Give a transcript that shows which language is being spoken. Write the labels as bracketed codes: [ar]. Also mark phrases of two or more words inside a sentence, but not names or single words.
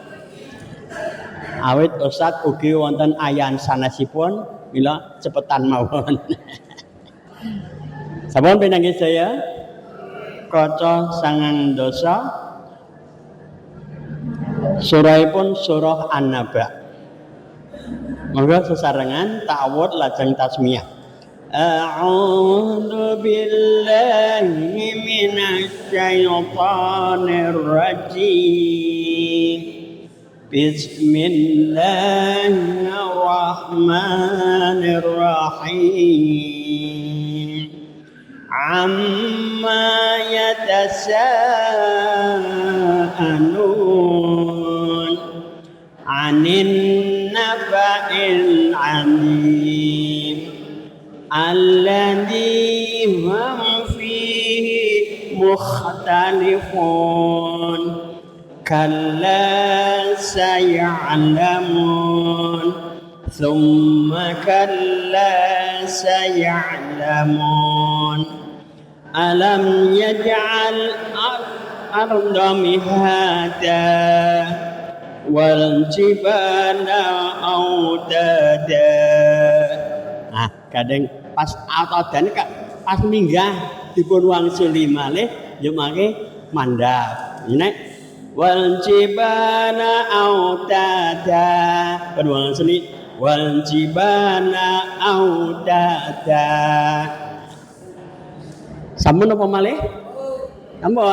[jv] Awit Ustaz ugi wonten ayan sanesipun mila cepetan mawon. Sampun pinanggih saya kaca 9 surahipun surah An-Naba. Monggo sesarengan ta'awud lajeng tasmiyah. [ar] أعوذ بالله من الشيطان الرجيم. بسم الله الرحمن الرحيم. عم يتساءلون عن النبإ العظيم الذي هم فيه مختلفون كلا سيعلمون ثم كلا سيعلمون ألم نجعل الأرض مهادا والجبال أوتادا. [jv] Nah, kadang pas autada pas minggah dipun wangsuli malih yo mangke mandhap. Nek [ar] والجبال أوتادا [jv] pun wangsuli [ar] والجبال أوتادا. [jv] Sampun apa malih? Sampun.